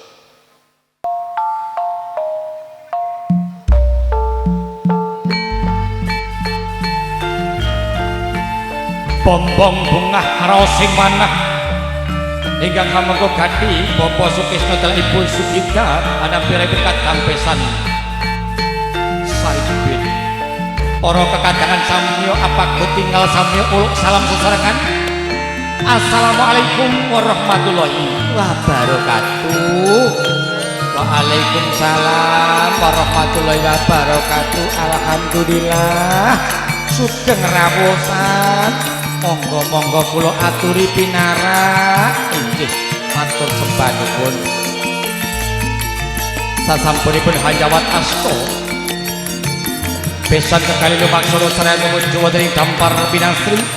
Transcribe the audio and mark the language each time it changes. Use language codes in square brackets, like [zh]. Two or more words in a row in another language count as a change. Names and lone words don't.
[jv] bombong bungah rosing manah ingkang hamengku gati Bapak Sukisno dalah Ibu Sugita anampiraipun kadang besan sarimbit para kekadangan samya apaku tinggal samya uluk salam sesarengan [ar] السلام عليكم ورحمة الله وبركاته. وعليكم السلام ورحمة الله وبركاته. [jv] Alhamdulillah sugeng rawuhan. Monggo-monggo kula aturi pinarak. Inggih matur sembahipun. Sasampunipun hajawat asta besan kekali lumaksana sareng nuju wonten ing dampar pinastri.